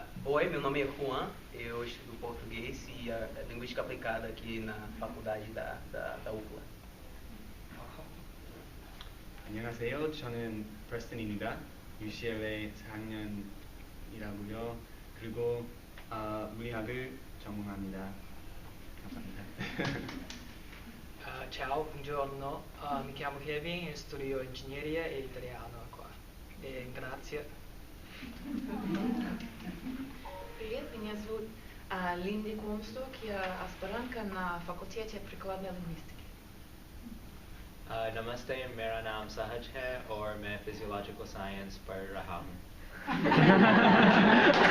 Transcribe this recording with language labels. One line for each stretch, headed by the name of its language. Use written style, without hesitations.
Portuguese: Oi, meu nome é Juan, eu estudo português e linguística aplicada aqui na faculdade da UCLA.
Korean: 안녕하세요. 저는 프레스턴입니다. UCLA 4학년이라고요. 그리고 물리학을 전공합니다. 감사합니다.
Italian: Ciao, buongiorno. Mi chiamo Kevin e studio ingegneria e italiano qua. Grazie.
Russian: Привет, меня зовут Линди Комсток, я аспирантка на факультете прикладной лингвистики.
Hindi: नमस्ते, मेरा नाम सहज है और मैं physiological science पढ़ रहा हूँ.